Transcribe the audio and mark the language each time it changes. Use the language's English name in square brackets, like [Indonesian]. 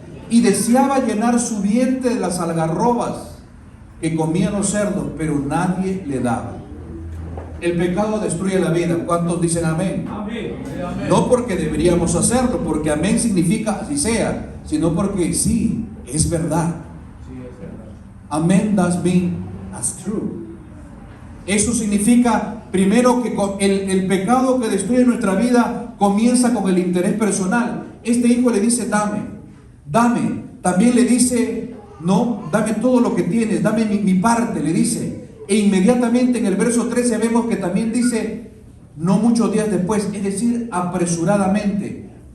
[Spanish] Y deseaba llenar su vientre de las algarrobas que comían los cerdos, pero nadie le daba. El pecado destruye la vida. ¿Cuántos dicen amén? Amén. No porque deberíamos hacerlo, porque amén significa así sea, sino porque sí, es verdad. [English] Amén does mean that's true. [Spanish] Eso significa, primero, que el pecado que destruye nuestra vida comienza con el interés personal. Este hijo le dice, dame. También le dice, no, dame todo lo que tienes, dame mi parte, le dice. E inmediatamente en el verso 13 vemos que también dice, no muchos días después, es decir, apresuradamente.